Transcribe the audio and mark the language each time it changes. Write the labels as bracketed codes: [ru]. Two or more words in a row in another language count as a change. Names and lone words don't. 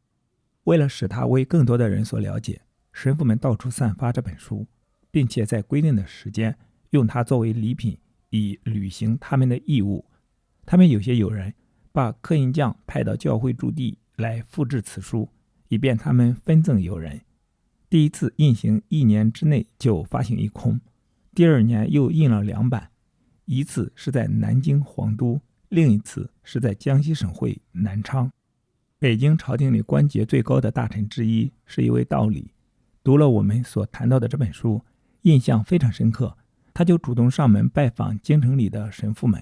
[zh] 為了使它為更多的人所了解，神父們到處散發這本書，並且在規定的時間用它作為禮品，以履行他們的義務。他們有些友人把刻印匠派到教會駐地來複製此書，以便他們分贈友人。第一次印行1年之內就發行一空，第2年又印了2版，一次是在南京皇都，另一次是在江西省会南昌。北京朝廷裡官爵最高的大臣之一是一位道理，讀了我們所談到的这本書，印象非常深刻，他就主動上門拜訪京城裡的神父們。